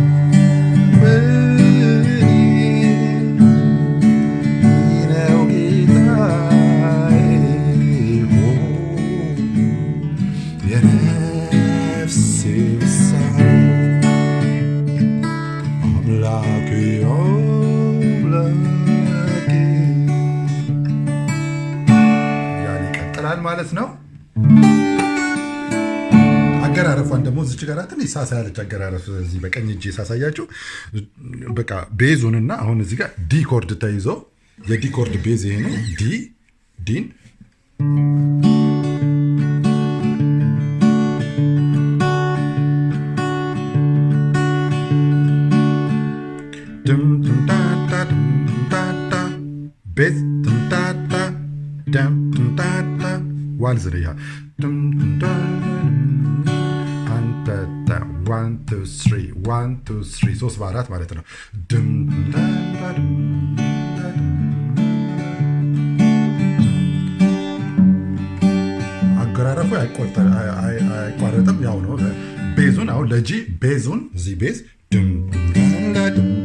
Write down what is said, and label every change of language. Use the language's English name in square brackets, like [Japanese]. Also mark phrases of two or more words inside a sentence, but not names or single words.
[Amharic] ነው ጌታዬ የነፍሴ ማለት ነው አገራረፋን ደግሞ እዚህ ጋር ትንሽ ሳሳ ያለች አገራረፍ እዚህ በቀኝ እጄ ሳሳያችሁ በቃ ቤዙንና አሁን እዚህ ጋር [English] D chord [Amharic] ተይዞ የዲ [English] chord bass [Amharic] ይሄ ነው ዲ ዲን ድም ድም ዳ ዳ ድም ዳ ዳ ቤዝ ድም ዳ ዳ ዳም ድም ዳ ዳ ዋልዝ ነው ያ ድም ዳ አንተ ዳ 1 2 3 1 2 3 ሶስት በአራት ማለት ነው ድም ዳ ዳ አገራረፉ አይቋረጥም ያው ነው ቤዙን አሁን ለጂ ቤዙን እዚህ ቤዝ ድም ዳ ድም